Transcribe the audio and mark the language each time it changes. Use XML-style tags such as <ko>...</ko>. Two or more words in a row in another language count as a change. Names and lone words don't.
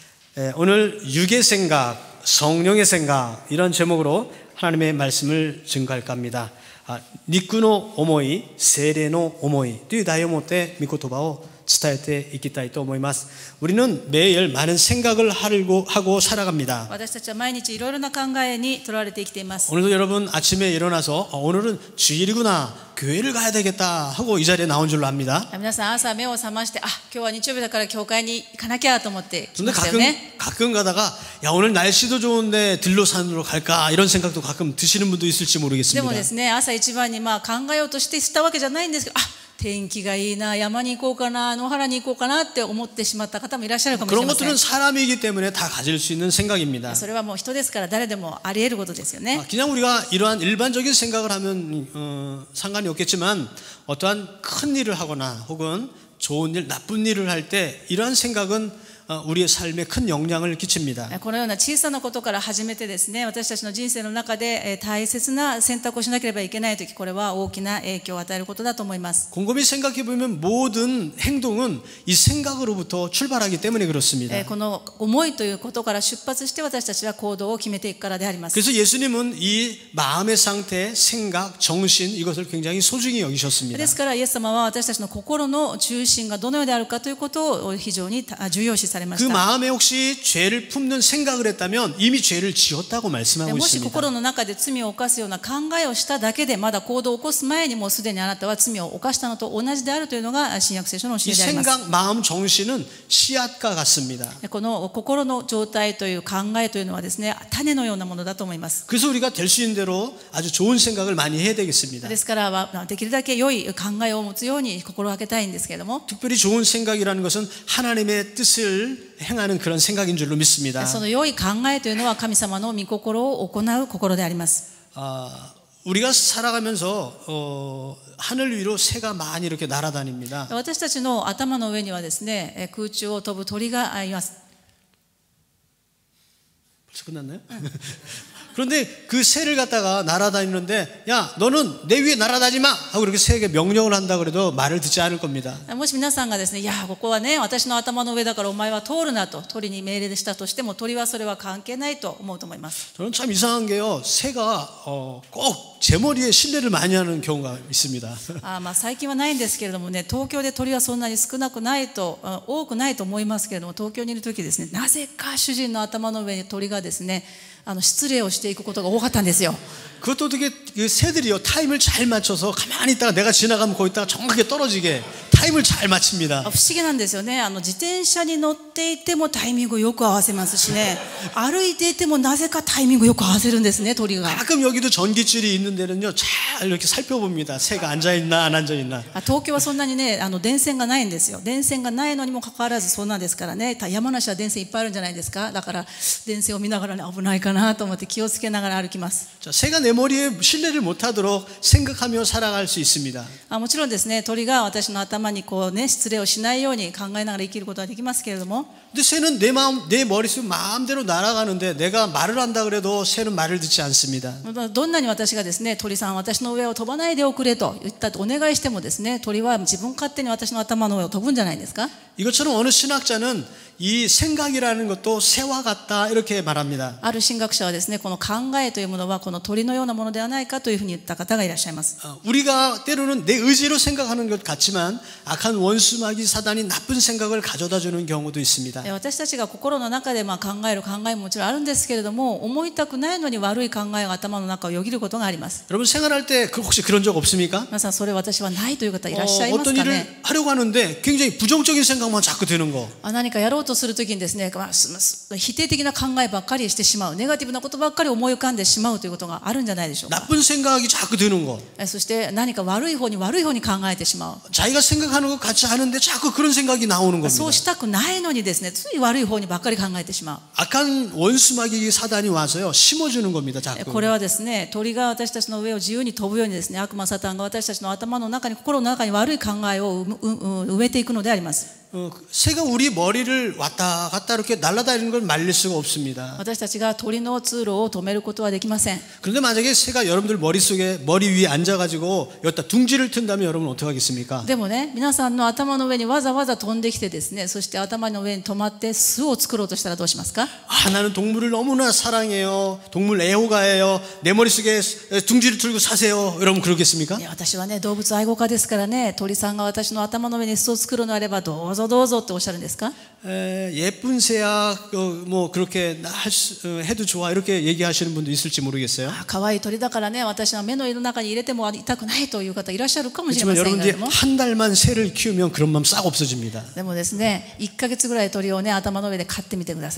<ko>오늘 육의 생각, 성령의 생각 이런 제목으로 하나님의 말씀을 증거할까 합니다.</ko> <ja>肉の思い、聖霊の思いという題を持って御言葉を伝えていきたいと思います。</ja> <ko>우리는 매일 많은 생각을 하고 살아갑니다.</ko> <ja>私たちは毎日いろいろな考えにとらわれて生きています。</ja> <ko>오늘도 여러분 아침에 일어나서 오늘은 주일이구나, 교회를 가야 되겠다 하고 이 자리에 나온 줄로 압니다.</ko> <ja>皆さん朝目を覚まして今日は日曜日だから教会に行かなきゃと思って来</ja> <ko>근데</ko> <ja>ましたよね。</ja> <ko>가끔 가다가 야 오늘 날씨도 좋은데 들로산으로 갈까 이런 생각도 가끔 드시는 분도 있을지</ko> <ja>で</ja> <ko>모르겠습니다.</ko> <ja>もですね、朝一番に考えようとしてしたわけじゃないんですけど、天気がいいな、山に行こうかな、野原に行こうかなって思ってしまった方もいらっしゃるかもしれ</ja> <ko>그런</ko> <ja>ません。</ja> <ko>것들은 사람이기 때문에 다 가질 수 있는 생각입니다.</ko> <ja>それはもう人ですから誰でもあり得ることですよね。</ja> <ko>그냥 우리가 이러한 일반적인 생각을 하면 상관이 없겠지만 어떠한 큰 일을 하거나 혹은 좋은 일, 나쁜 일을 할 때 이러한 생각은 우리의 삶에 큰 영향을 끼칩니다.</ko> <ja>このような小さなことから始めてですね、私たちの人生の中で大切な選択をしなければいけないとき、これは大きな影響を与えることだと思います。</ja> <ko>곰곰이 생각해 보면 모든 행동은 이 생각으로부터 출발하기 때문에 그렇습니다.</ko> <ja>この思いということから出発して私たちは行動を決めていくからであります。</ja> <ko>그래서 예수님은 이 마음의 상태, 생각, 정신 이것을 굉장히 소중히 여기셨습니다.</ko> <ja>ですからイエス様は私たちの心の中心がどのようであるかということを非常に重要視されま</ja> <ko>그</ko> <ja>した。</ja> <ko>마음에 혹시 죄를 품는 생각을 했다면 이미 죄를 지었다고 말씀하고</ko> <ja>もし</ja> <ko>있습니다.</ko> <ja>心の中で罪を犯すような考えをしただけでまだ行動を起こす前にもうすでにあなたは罪を犯したのと同じであるというのが新約聖書の教</ja> <ko>이</ko> <ja>えであります。</ja> <ko>생각, 마음, 정신은 씨앗과 같습니다.</ko> <ja>この心の状態という考えというのはですね、種のようなものだと思います。</ja> <ko>그래서 우리가 될 수 있는 대로 아주 좋은 생각을 많이 해야 되겠습니다.</ko> <ja>ですからできるだけ良い考えを持つように心がけたいんですけれども、</ja> <ko>특별히 좋은 생각이라는 것은 하나님의 뜻을 행하는 그런 생각인 줄로 믿습니다.</ko> <ja>その良い考えというのは神様の御心を行う心であります。</ja> <ko>우리가 살아가면서 하늘 위로 새가 많이 이렇게 날아다닙니다.</ko> <ja>私たちの頭の上にはですね、空中を飛ぶ鳥がいます。</ja> <ko>벌써 끝났나요? 그런데 그 새를 갖다가 날아다니는데 야 너는 내 위에 날아다니지 마 하고 이렇게 새에게 명령을 한다 그래도 말을 듣지 않을 겁니다.</ko> <ja>もし皆さんがですね、いやここはね私の頭の上だからお前は通るなと鳥に命令したとしても、鳥はそれは関係ないと思うと思います。</ja> <ko>저는 참 이상한 게요, 새가 꼭 제 머리에 신뢰를 많이 하는 경우가 있습니다.</ko> <ja>最近はないんですけれどもね、東京で鳥はそんなに少なくないと多くないと思いますけれども、東京にいる時ですね、なぜか主人の頭の上に鳥がですね失礼をしていくことが多かったんですよ。</ja> <ko>그것도 어떻게 그 새들이요 타임을 잘 맞춰서 가만히 있다가 내가 지나가면 거기다가 정확하게 떨어지게 타임을 잘 맞춥니다.</ko> <ja>不思議なんですよね。自転車に乗っていてもタイミングをよく合わせますしね、歩いていてもなぜかタイミングをよく合わせるんですね、鳥が。</ja> <ko>가끔 여기도 전기줄이 있는 데는요 잘 이렇게 살펴봅니다. 새가 앉아있나 안 앉아있나.</ko> <ja>東京はそんなにね電線がないんですよ。電線がないのにもかかわらずそんなんですからね。山梨は電線いっぱいあるんじゃないですか。だから電線を見ながらね、危ないかなと思って気をつけながら歩きます。</ja> <ko>자, 새가 내 머리에 신뢰를 못하도록 생각하며 살아갈 수 있습니다.</ko> <ja>もちろんですね、鳥が私の頭に失礼をしないように考えながら生きることはできますけれども、</ja> <ko>근데 새는 내 머릿속 마음대로 날아가는데 내가 말을 한다 그래도 새는 말을 듣지 않습니다.</ko> <ja>どんなに私がですね、鳥さん私の上を飛ばないでおくれと言ったお願いしてもですね、鳥は自分勝手に私の頭の上を飛ぶんじゃないですか。</ja> <ko>이것처럼 어느 신학자는 이 생각이라는 것도 새와 같다 이렇게 말합니다.</ko> <ja>ある神学者はですね、この考えというものはこの鳥のようなものではないかというふうに言った方がいらっしゃいます。</ja> <ko>우리가 때로는 내 의지로 생각하는 것 같지만 악한 원수마귀 사단이 나쁜 생각을 가져다주는 경우도 있습니다.</ko> <ja>私たちが心の中で考える考えももちろんあるんですけれども、思いたくないのに悪い考えが頭の中をよぎることがあります。</ja> <ko>여러분 생활할 때 혹시 그런 적 없습니까?</ko> <ja>皆さんそれ私はないという方いらっしゃいます</ja> <ko>어떤</ko> <ja>か</ja> <ko>일을</ko> <ja>ね。</ja> <ko>하려고 하는데 굉장히 부정적인 생각만 자꾸 드는 거.</ko> <ja>何かやろうとするときにですね、否定的な考えばっかりしてしまう、ネガティブなことばっかり思い浮かんでしまうということがあるんじゃないでしょうか。</ja> <ko>나쁜 생각이 자꾸 드는 거.</ko> <ja>そして何か悪い方に考えてしまう。</ja> <ko>자기가 생각하는 것 같지 않은데 자꾸 그런 생각이 나오는 겁니다.</ko> <ja>そうしたくないのにですね、つい悪い方にばっかり考えてしまう。</ja> <ko>악한 원수마귀 사단이 와서요 심어주는 겁니다. 자꾸.</ko> <ja>これはですね、鳥が私たちの上を自由に飛ぶようにですね、悪魔サタンが私たちの頭の中に、心の中に悪い考えを埋めていくのであります。</ja> <ko>새가 우리 머리를 왔다 갔다 이렇게 날아다니는 걸 말릴 수가 없습니다.</ko> <ja>私たちが鳥の通路を止めることはできません。</ja> <ko>그런데 만약에 새가 여러분들 머리 위에 앉아가지고 여기다 둥지를 튼다면 여러분 어떻게 하겠습니까?</ko> <ja>でもね、皆さんの頭の上にわざわざ飛んできてですね、そして頭の上に止まって巣を作ろうとしたらどうしますか？</ja> <ko>나는 동물을 너무나 사랑해요. 동물 애호가예요. 내 머릿속에 둥지를 틀고 사세요. 여러분 그러겠습니까?</ko> <ja>私はね、動物愛護家ですからね、鳥さんが私の頭の上に巣を作るのであればどうぞどうぞっておっしゃるんですか？</ja> <ko>예쁜 새야 뭐 그렇게 해도 좋아 이렇게 얘기하시는 분도 있을지 모르겠어요.</ko> <ja>可愛い鳥だからね、私は目の色の中に入れても痛くないという方いらっしゃるかもしれま</ja> <ko>그렇지만</ko> <ja>せんけれ</ja> <ko>여러분들이</ko> <ja>ども、</ja> <ko>한 달만 새를 키우면 그런 마음 싹 없어집니다.</ko> <ja>でもですね、1ヶ月ぐらい鳥をね、頭の上で飼ってみてください。</ja>